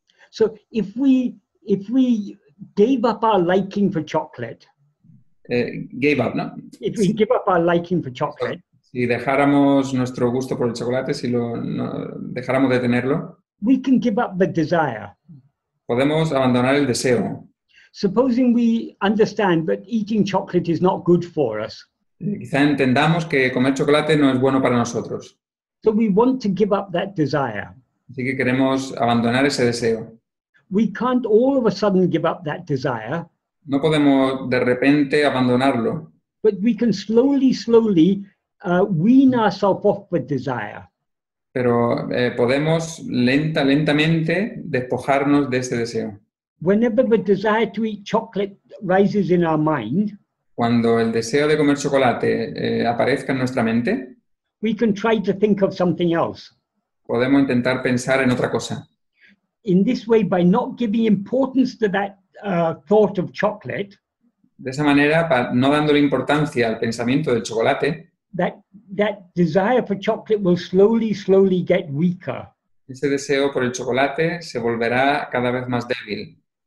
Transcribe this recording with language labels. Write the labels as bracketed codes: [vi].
[en] So if we gave up our liking for chocolate, Gave up, ¿no? if we give up our liking for chocolate, [es] Si dejáramos nuestro gusto por el chocolate, si dejáramos de tenerlo, [en] we can give up the desire. [es] podemos abandonar el deseo. [en] Supposing we understand that eating chocolate is not good for us. [es] Quizá entendamos que comer chocolate no es bueno para nosotros. [en] So we want to give up that desire. [es] Así que queremos abandonar ese deseo. [en] We can't all of a sudden give up that desire, [es] No podemos de repente abandonarlo, [en] but we can slowly wean ourselves off the desire. [es] pero podemos lentamente despojarnos de ese deseo. [en] Whenever the desire to eat chocolate rises in our mind, [es] Cuando el deseo de comer chocolate aparezca en nuestra mente, [en] we can try to think of something else. [es] podemos intentar pensar en otra cosa. [en] In this way, by not giving importance to that thought of chocolate, [es] De esa manera, no dándole importancia al pensamiento del chocolate, [en] that desire for chocolate will slowly get weaker. [es] ese deseo por el chocolate se volverá cada vez más débil.